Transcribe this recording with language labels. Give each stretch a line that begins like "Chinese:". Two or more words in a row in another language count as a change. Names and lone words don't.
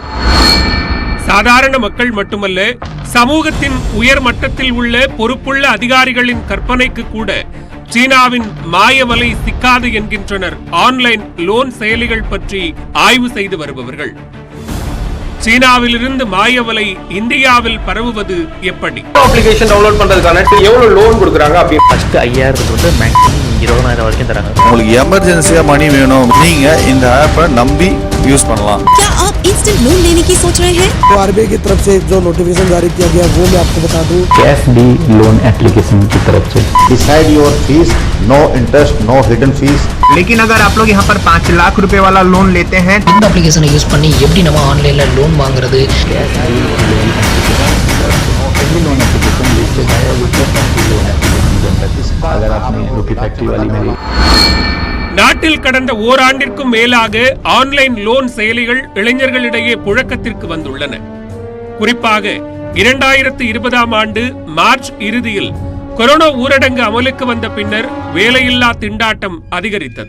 Tamil: சாதாரண மக்கள் மட்டுமல்ல, சமூகத்தின் உயர் மட்டத்தில் உள்ள பொறுப்புள்ள அதிகாரிகளின் கற்பனைக்கு கூட சீனாவின் மாயவலை சிக்காது என்கின்றனர்
English: online loan
Tamil: செயலிகள் பற்றி ஆய்வு செய்து வருபவர்கள். சீனாவில் இருந்து மாயவலை இந்தியாவில் பரவுவது எப்படி?
English: application download
Tamil: பண்றதுக்கான எவ்வளவு லோன் கொடுக்குறாங்க அப்படின்னு ஃபர்ஸ்ட் 5000 வந்து மேக்ஸிமம் 20,000 வரைக்கும் தராங்க. உங்களுக்கு எமர்ஜென்சியா மணி வேணும், நீங்க இந்த ஆப்பை நம்பி யூஸ் பண்ணலாம்.
Hindi: क्या आप
English: instant loan
Hindi: लेने की सोच रहे हैं? तो आरबीआई की तरफ से जो नोटिफिकेशन जारी किया गया वो मैं आपको बता दूं। कैश डी लोन एप्लीकेशन की तरफ से
English: decide your fees, no interest, no hidden fees.
Hindi: लेकिन अगर आप लोग यहाँ पर 5 लाख रुपए वाला लोन लेते हैं,
Tamil: இந்த அப்ளிகேஷனை யூஸ் பண்ணி எப்படி நம்ம ஆன்லைன்ல லோன் வாங்குறது?
Hindi: अगर आपने रुपी फैक्ट्री वाली में
Tamil: நாட்டில் கடந்த ஓராண்டிற்கும் மேலாக
English: online loan
Tamil: செயலிகள் இளைஞர்களிடையே புழக்கத்திற்கு வந்துள்ளன. குறிப்பாக 2020ஆம் ஆண்டு மார்ச் இறுதியில் கொரோனா ஊரடங்கு அமலுக்கு வந்த பின்னர் வேலையில்லா திண்டாட்டம் அதிகரித்தது.